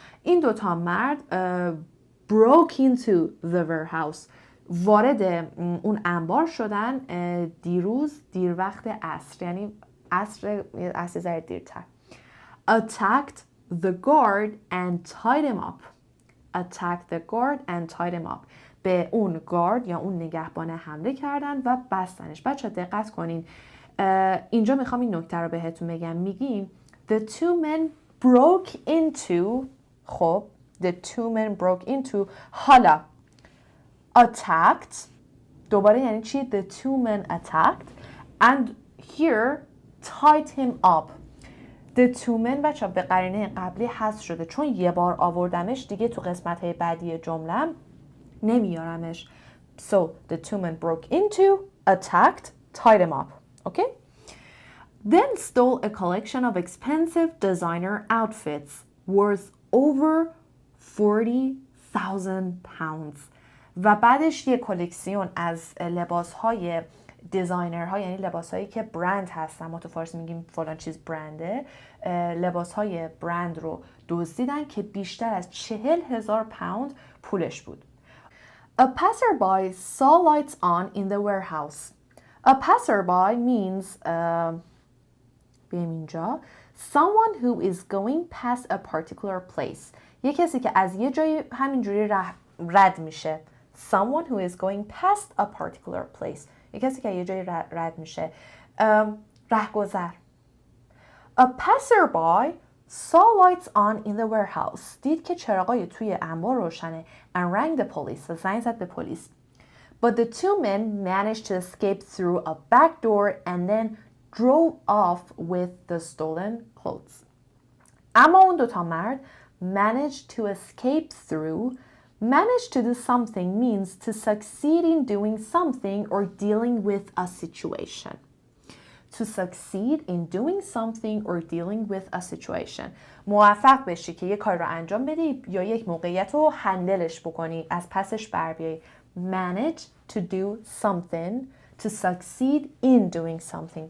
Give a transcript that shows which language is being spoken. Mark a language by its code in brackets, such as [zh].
[fa] این 2 تا مرد [en] broke into the warehouse، [fa] وارد اون انبار شدن دیر وقت عصر، یعنی عصر ذره دیرتر. [en] Attacked the guard and tied him up. [fa] به اون گارد یا اون نگهبان حمله کردن و بستنش. بچه دقت کنین اینجا میخوام این نکته رو بهتون بگم. میگیم [en] the 2 men broke into، [fa] خب [en] the 2 men broke into، [fa] حالا [en] attacked [fa] دوباره یعنی چی؟ [en] the 2 men attacked and here tied him up. the 2 men [fa] بچه به قرینه قبلی حذف شده چون یه بار آوردمش دیگه تو قسمت‌های بعدی جمله نمیارمش. [en] So the 2 men broke into, attacked, tied him up. Okay? Then stole a collection of expensive designer outfits worth over 40,000 pounds. [fa] و بعدش یه کلکسیون از لباس‌های دیزاینرها، یعنی لباس‌هایی که برند هستن، ما تو فارسی میگیم فلان چیز برنده، لباس‌های برند رو دزدیدن که بیشتر از 40,000 پوند پولش بود. [en] A passerby saw lights on in the warehouse. A passerby means [fa] اینجا [en] someone who is going past a particular place. [fa] یه کسی که از یه جایی همینجوری رد میشه. [en] Someone who is going past a particular place. [fa] یه کسی که یه جایی رد میشه. رهگذر. [en] A passerby saw lights on in the warehouse. [fa] دید که چراغای توی انبار روشنه [en] and rang the police. [fa] و زنگ زد به پلیس. [en] But the 2 men managed to escape through a back door and then drove off with the stolen clothes. [fa] اما اون 2 تا مرد [en] managed to escape through. Manage to do something means to succeed in doing something or dealing with a situation. To succeed in doing something or dealing with a situation. [fa] موفق بشی که یک کار رو انجام بدی یا یک موقعیت رو هندلش بکنی، از پسش بر بیایی. [en] Manage to do something, to succeed in doing something.